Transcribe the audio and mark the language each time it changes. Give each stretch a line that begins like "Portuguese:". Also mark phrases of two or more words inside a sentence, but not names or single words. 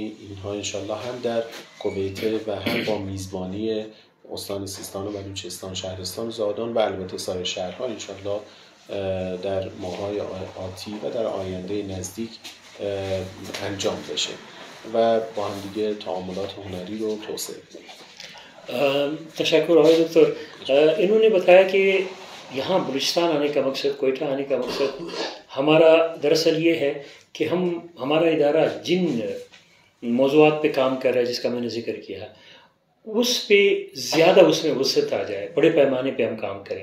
Persian: اینها انشالله هم در کویت و هم با میزبانی استان سیستان و بلوچستان، شهرستان زادان و البته سایر شهرها انشالله در ماه‌های آتی و در آینده نزدیک انجام بشه و با هم دیگه تعاملات هنری رو توسعه بدیم. تشکر آقای دکتر۔
Urdu: انہوں نے بتایا کہ یہاں بلوچستان آنے کا مقصد، کوئٹہ آنے کا مقصد ہمارا دراصل یہ ہے کہ ہمارا ادارہ جن موضوعات پہ کام کر رہا ہے، جس کا میں نے ذکر کیا ہے، اس پہ زیادہ اس میں وسعت آ جائے، بڑے پیمانے پہ ہم کام کریں۔